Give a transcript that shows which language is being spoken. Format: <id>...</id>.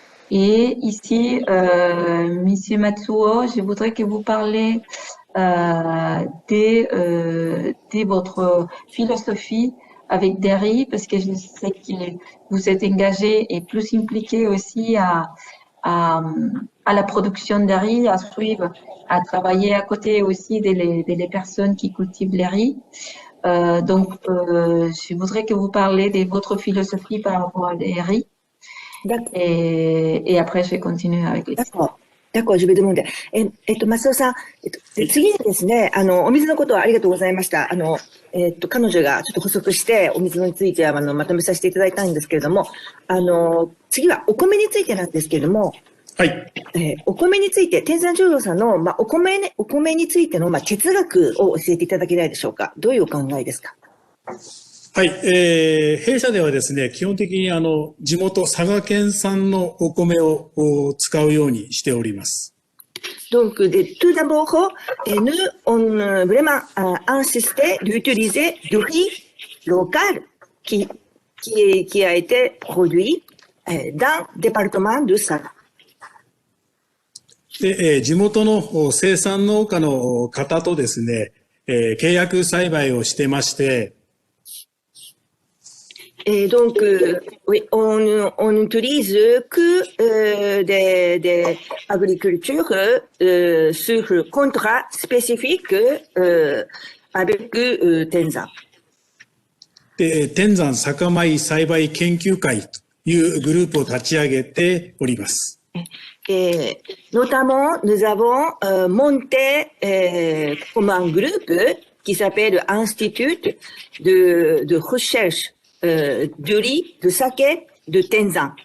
<fr>Et ici, Monsieur Matsuo, je voudrais que vous parliez de votre philosophie avec des riz, parce que je sais que vous êtes engagé et plus impliqué aussi à la production de riz, à suivre, à travailler à côté aussi des personnes qui cultivent les riz. Je voudrais que vous parliez de votre philosophie par rapport à les riz. Et après, je vais continuer avec les. d'accord, je vais demander.</fr> <ja>松尾さん、次にですね、お水のことはありがとうございました。彼女がちょっと補足して、お水については、まとめさせていただいたんですけれども、次はお米についてなんですけれども、はい。お米について、天山醸造さんの、お米についての、哲学を教えていただけないでしょうか。どういうお考えですか。はい、弊社ではですね、基本的に地元佐賀県産のお米を使うようにしております。</ja> <fr>Donc, tout d'abord, nous, on vraiment insisté d'utiliser du riz local qui a été produit dans le département de Saga.</fr> <ja>で、地元の生産農家の方とですね、契約栽培をしてまして、</ja> <fr>donc, oui, on utilise que des agricultures sur contrat spécifique avec Tenzan.</fr> <ja>で、天山酒米栽培研究会というグループを立ち上げております。</ja> <fr>Et notamment, nous avons monté comme un groupe qui s'appelle Institut de recherche du riz, de saké, de Tenzan.</fr>